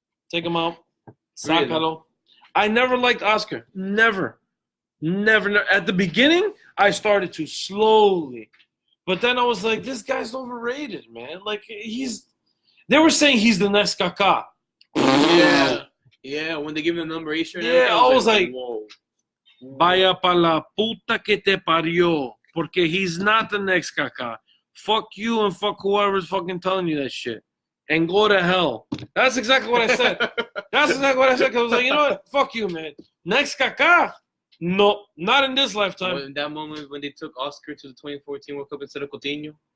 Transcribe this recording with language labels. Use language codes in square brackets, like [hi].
[en] Take him out. [es] Sácalo. [en] I never liked Oscar. Never. At the beginning, I started to slowly. But then I was like, this guy's overrated, man. Like, they were saying he's the next Kaká. Yeah, when they give him the number 8 shirt. Yeah, I was like, whoa. [es] Vaya pa la puta que te parió. Porque [en] he's not the next Kaká. Fuck you and fuck whoever's fucking telling you that shit. And go to hell. That's exactly what I said. That's exactly what I said. Because I was like, you know what? Fuck you, man. Next Kaká? No, not in this lifetime. In that moment when they took Oscar to the 2014 World Cup instead of Coutinho.